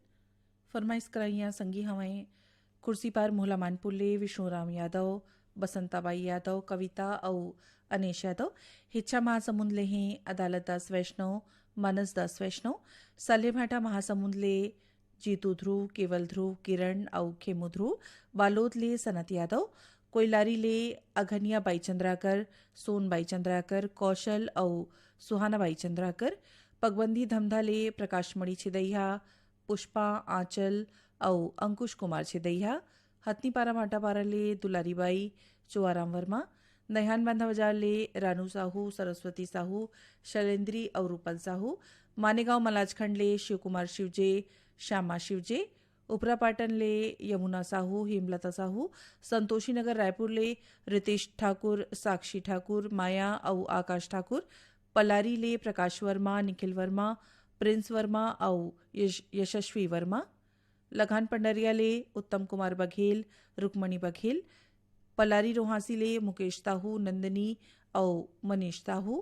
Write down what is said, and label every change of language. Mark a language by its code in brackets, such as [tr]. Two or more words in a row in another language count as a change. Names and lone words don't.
[hne] फरमाइश कराइया संगी हमें कुर्सी पर मोहला मानपुल्ले, विष्णुराम यादव, बसंताबाई यादव, कविता और अनेश यादव। हिच्छा महासमुंद ले हैं अदालत दास वैष्णव, मानस दास वैष्णव। सालेभाटा महासमुंद ले जीतू ध्रुव, केवल ध्रुव, किरण और खेमू ध्रुव। बालोद ले सनत यादव। कोयलारी ले अघनिया बाई चंद्राकर, सोन बाई चंद्राकर, कौशल और सुहाना बाई चंद्राकर। पगबंदी धमधा ले प्रकाशमणि छिदैया, पुष्पा, आंचल और अंकुश कुमार छिदैया। हथनीपारा माटापारा ले दुलारीबाई, चुआराम वर्मा। नैहान बांधा बाजार ले रानू साहू, सरस्वती साहू, शैलेंद्री और रूपल साहू। मानेगांव मलाजखंड ले शिवकुमार शिवजे, श्यामा शिवजे। उपरा पाटन ले यमुना साहू, हेमलता साहू। संतोषी नगर रायपुर ले रितेश ठाकुर, साक्षी ठाकुर, माया और आकाश ठाकुर। पलारी ले प्रकाश वर्मा, निखिल वर्मा, प्रिंस वर्मा और यशस्वी वर्मा। लखान पंडरिया ले उत्तम कुमार बघेल, रुक्मणी बघेल। पलारी रोहासी ले मुकेश ताहू, नंदिनी और मनीष ताहू।